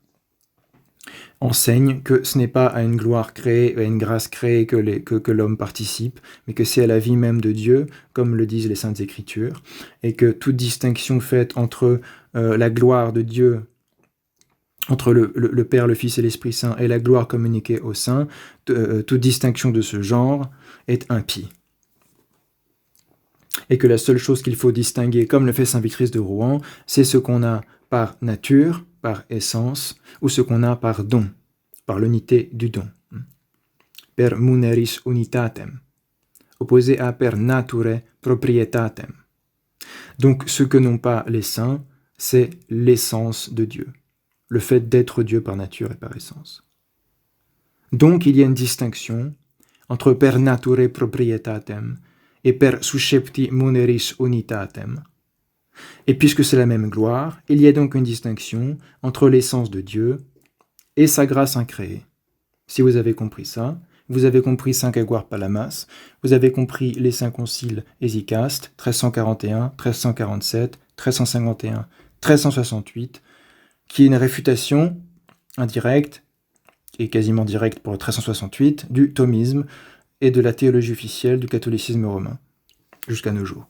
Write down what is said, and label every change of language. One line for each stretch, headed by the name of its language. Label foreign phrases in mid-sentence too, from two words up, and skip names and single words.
French: que ce n'est pas à une gloire créée, à une grâce créée que l'homme participe, mais que c'est à la vie même de Dieu, comme le disent les Saintes Écritures, et que toute distinction faite entre la gloire de Dieu, entre le Père, le Fils et l'Esprit Saint, et la gloire communiquée aux saints, toute distinction de ce genre est impie. Et que la seule chose qu'il faut distinguer, comme le fait saint Victrice de Rouen, c'est ce qu'on a par nature, par essence, ou ce qu'on a par don, par l'unité du don.
Latin: Per muneris unitatem,
French: opposé à
Latin: per nature proprietatem.
French: Donc ce que n'ont pas les saints, c'est l'essence de Dieu, le fait d'être Dieu par nature et par essence. Donc il y a une distinction entre
Latin: per nature proprietatem
French: et
Latin: per suscepti muneris unitatem.
French: Et puisque c'est la même gloire, il y a donc une distinction entre l'essence de Dieu et sa grâce incréée. Si vous avez compris ça, vous avez compris saint Grégoire Palamas, vous avez compris les saints conciles hésychastes, 1341, 1347, 1351, 1368, qui est une réfutation indirecte et quasiment directe pour le 1368 du thomisme et de la théologie officielle du catholicisme romain, jusqu'à nos jours.